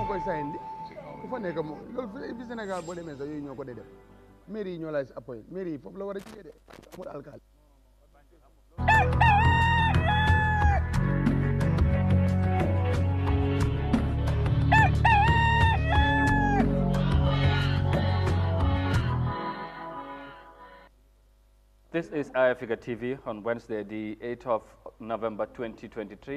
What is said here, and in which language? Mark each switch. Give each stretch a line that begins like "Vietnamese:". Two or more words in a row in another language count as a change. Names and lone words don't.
Wolof: mooy sayen di ku fa nekk moom loolu fi Sénégal boo demee sax yooyu ñoo ko dee def mairie yi ñoo lay appoint mairie yi foofu la war a jigee de amul alkaali
English: This is Eyeafrica TV on Wednesday, the 8th of November 2023.